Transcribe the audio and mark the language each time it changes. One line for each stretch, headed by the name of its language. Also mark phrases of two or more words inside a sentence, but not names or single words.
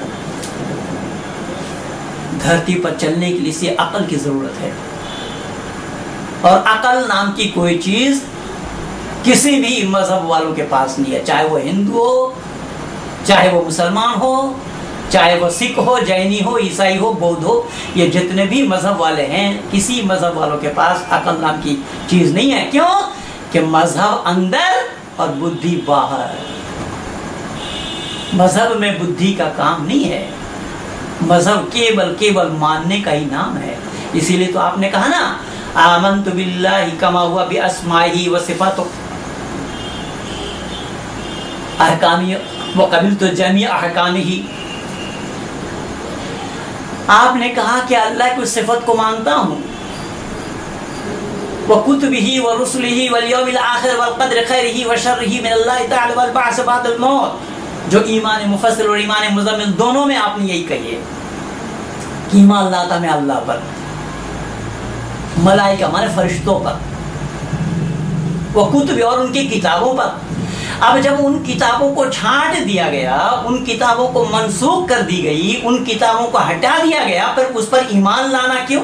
Hindi: धरती पर चलने के लिए से अकल की जरूरत है, और अकल नाम की कोई चीज किसी भी मजहब वालों के पास नहीं है, चाहे वो हिंदू हो, चाहे वो मुसलमान हो, चाहे वो सिख हो, जैनी हो, ईसाई हो, बौद्ध हो, ये जितने भी मजहब वाले हैं, किसी मजहब वालों के पास अकल नाम की चीज नहीं है। क्यों? कि मजहब अंदर और बुद्धि बाहर। मजहब में बुद्धि का काम नहीं है, मजहब केवल मानने का ही नाम है। इसीलिए तो आपने कहा ना,
Arabic: آمنت بالله كما هو بأسمائه وصفاته أحكامي وقبلت جميع أحكامه.
Hindi: आपने कहा कि अल्लाह की सिफत को मानता हूँ,
Arabic: وكتبه ورسله واليوم الآخر والقدر خيره وشره من الله تعالى والبعث بعد الموت.
Hindi: जो ईमान मुफस्सिल और ईमान मुज़म्मिल दोनों में आपने यही कही है कि ईमान लाता मैं अल्लाह पर, मलाइका माने फरिश्तों पर, वो कुतुब और उनकी किताबों पर। अब जब उन किताबों को छांट दिया गया, उन किताबों को मनसूख कर दी गई, उन किताबों को हटा दिया गया, फिर उस पर ईमान लाना क्यों?